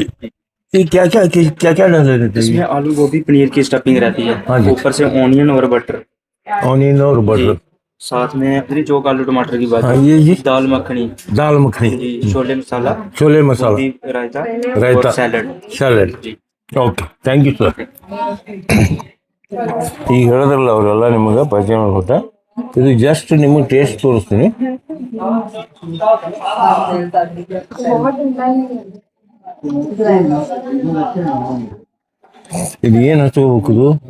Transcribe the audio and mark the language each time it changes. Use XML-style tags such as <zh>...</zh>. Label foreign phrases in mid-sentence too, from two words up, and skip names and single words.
<hi>ये क्या क्या डाले रहते इसमें हैं? आलू गोभी पनीर की स्टफिंग रहती हाँ है, जी. ऊपर से ऑनियन और बटर, ऑनियन और बटर. साथ में चौक आलू टमाटर की हाँ भाजी, ये जी दाल मखनी दाल मखनी, जी, छोले मसाला, छोले मसाला, बूंदी रायता रायता, और सैलड. सैलड. जी</hi> <en>OK, thank you sir.</en> <kn>ಈಗ ಹೇಳಿದ್ರಲ್ಲ ಅವರೆಲ್ಲ ನಿಮಗೆ ಪರಿಚಯ ಮಾಡ್ಕೊಟ್ಟ. ಇದು ಜಸ್ಟ್ ನಿಮಗೆ ಟೇಸ್ಟ್ ತೋರಿಸ್ತೀನಿ. ಇದು ಏನು ಹಚ್ಕೋಬೇಕು ಇದು?</kn>